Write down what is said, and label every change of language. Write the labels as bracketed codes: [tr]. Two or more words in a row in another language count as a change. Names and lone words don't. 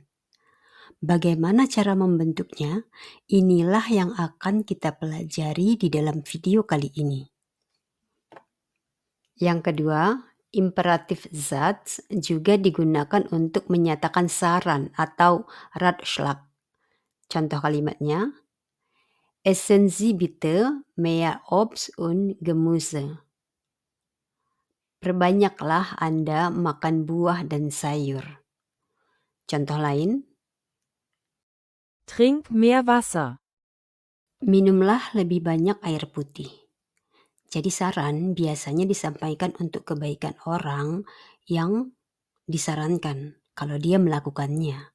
[id] Bagaimana cara membentuknya? Inilah yang akan kita pelajari di dalam video kali ini. Yang kedua, imperatif Satz juga digunakan untuk menyatakan saran atau Ratschlag. Contoh kalimatnya, [de] essen Sie bitte mehr Obst und Gemüse. [id] Perbanyaklah Anda makan buah dan sayur. Contoh lain, [de] Trink mehr Wasser. [id] minumlah lebih banyak air putih. Jadi saran biasanya disampaikan untuk kebaikan orang yang disarankan kalau dia melakukannya.